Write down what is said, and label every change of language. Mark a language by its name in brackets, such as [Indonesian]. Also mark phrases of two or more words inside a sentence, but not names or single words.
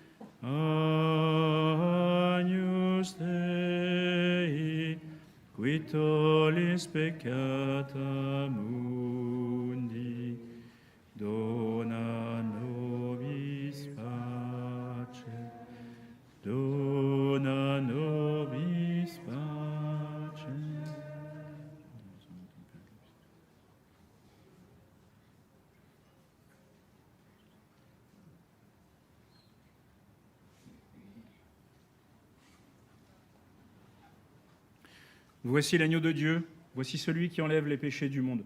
[Latin] Agnus Dei, qui tollis peccata mundi, dona nobis pace, dona nobis pace. [French] Voici l'agneau de Dieu, voici celui qui enlève les péchés du monde.